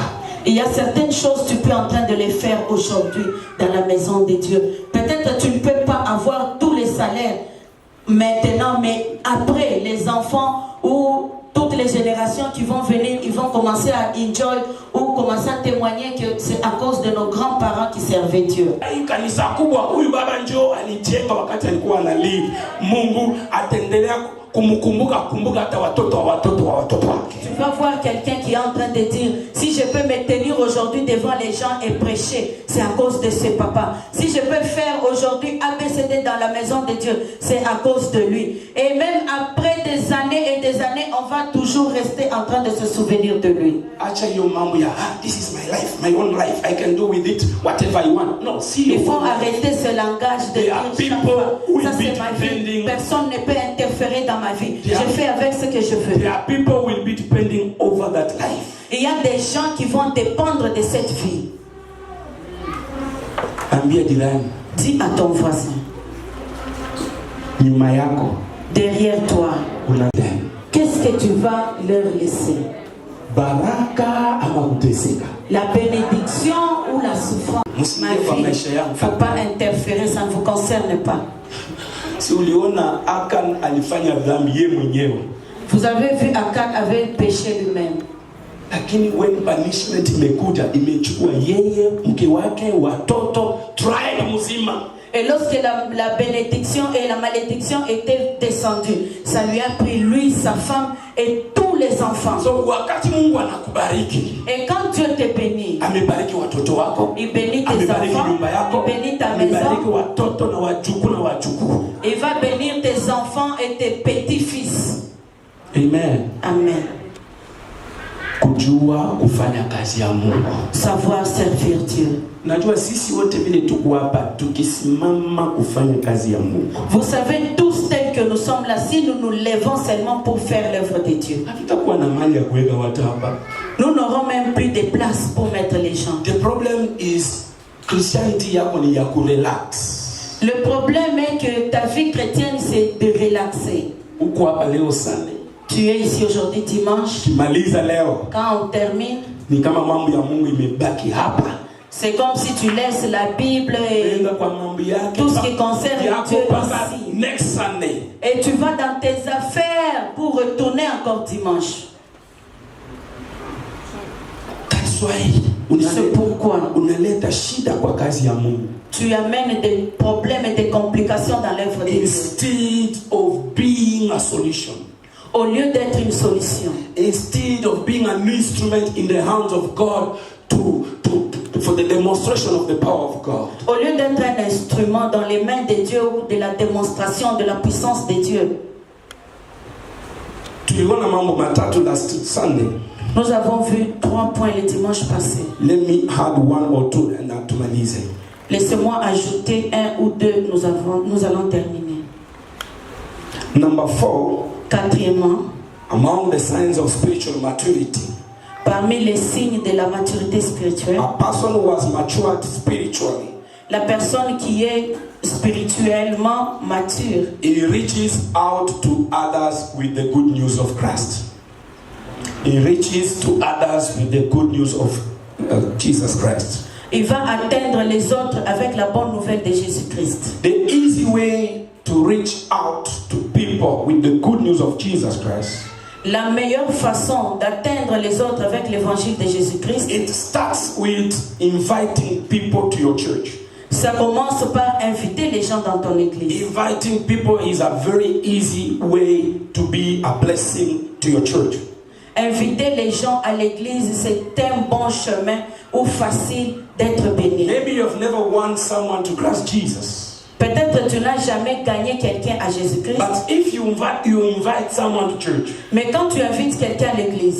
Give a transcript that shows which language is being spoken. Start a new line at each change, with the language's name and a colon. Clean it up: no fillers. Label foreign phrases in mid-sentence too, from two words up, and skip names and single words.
French: Il y a certaines choses tu peux en train de les faire aujourd'hui dans la maison de Dieu. Peut-être tu ne peux pas avoir tous les salaires maintenant, mais après les enfants ou toutes les générations qui vont venir, ils vont commencer à enjoy ou commencer à témoigner que c'est à cause de nos grands-parents qui servaient Dieu.
Swahili: Kanisa kubwa huyu baba njoo alijenga wakati alikuwa analive. Mungu atendelea kumbuka hata watoto wa watoto wake.
French: Tu vas voir quelqu'un qui est en train de dire, si je peux me tenir aujourd'hui devant les gens et prêcher, c'est à cause de ce papa. Si je peux faire aujourd'hui ABCD dans la maison de Dieu, c'est à cause de lui. Et même après des années et des années, on va toujours rester en train de se souvenir de lui.
English: This is my life, my own life. I can do with it whatever I want. No, see,
French: il faut arrêter ce langage de dire chaque fois, ça c'est ma vie. Personne ne peut interférer dans ma vie. Je fais avec ce que je veux.
English: There are people will be depending over that life.
French: Il y a des gens qui vont dépendre de cette vie. Dis à ton voisin, derrière toi, qu'est-ce que tu vas leur laisser? La bénédiction ou la souffrance? Ma vie, il ne faut pas interférer, ça ne vous concerne pas. Vous avez vu Akan avait péché lui-même.
Swahili: Lakini
English: when punishment
Swahili: imekuja imechukua yeye, mke wake, watoto, tribe mzima.
French: Et lorsque la bénédiction et la malédiction étaient descendues, ça lui a pris lui, sa femme et tous les enfants.
Swahili: So wakati Mungu anakubariki,
French: et quand Dieu te bénit,
Swahili: amebariki watoto wako,
French: il bénit tes enfants, il bénit ta maison,
Swahili: amebariki watoto na wajukuu na wajukuu.
French: Il va bénir tes enfants et tes petits-fils. Amen. Amen.
Swahili: Kujua kufanya kazi ya Mungu.
French: Savoir servir Dieu.
Swahili: Najua sisi wote vile tuko hapa tukisimama kufanya kazi ya Mungu.
French: Vous savez tous tels que nous sommes là, si nous nous levons seulement pour faire l'œuvre de Dieu,
Swahili: hatutakuwa na mali ya kuweka watu hapa.
French: Nous n'aurons même plus de place pour mettre les gens.
English: The problem is Christianity
Swahili: yako ni ya kurelax.
French: Le problème est que ta vie chrétienne c'est de relaxer.
Swahili: Uko hapa leo Sunday.
French: Tu es ici aujourd'hui dimanche. Quand on termine, c'est comme si tu laisses la Bible et tout ce qui concerne Dieu ici. Et tu vas dans tes affaires pour retourner encore dimanche. C'est pourquoi tu amènes des problèmes et des complications dans l'œuvre de Dieu.
English: Instead of being a solution,
French: au lieu d'être une solution.
English: Instead of being an instrument in the hands of God for the demonstration of the power of God.
French: Au lieu d'être un instrument dans les mains de Dieu ou de la démonstration de la puissance de Dieu.
Swahili: Tuliona mambo matatu
English: last Sunday.
French: Nous avons vu 3 points le dimanche passé.
English: Let me add 1 or 2 and tumalize.
French: Laissez-moi ajouter 1 ou 2, nous allons terminer.
English: Number 4.
French: Quatrièmement,
English: among the signs of spiritual maturity,
French: parmi les signes de la maturité spirituelle,
English: a person who has matured spiritually,
French: la personne qui est spirituellement mature,
English: he reaches out to others with the good news of Christ. He reaches to others with the good news of Jesus Christ.
French: Il va atteindre les autres avec la bonne nouvelle de Jésus-Christ.
English: The easy way to reach out to people with the good news of Jesus Christ,
French: la meilleure façon d'atteindre les autres avec l'évangile de Jésus-Christ,
English: it starts with inviting people to your church.
French: Ça commence par inviter les gens dans ton église.
English: Inviting people is a very easy way to be a blessing to your church.
French: Inviter les gens à l'église, c'est un bon chemin ou facile d'être béni.
English: Maybe you've never won someone to Christ Jesus.
French: Peut-être tu n'as jamais gagné quelqu'un à Jésus-Christ.
English: But if you invite someone to church,
French: mais quand tu invites quelqu'un à l'église,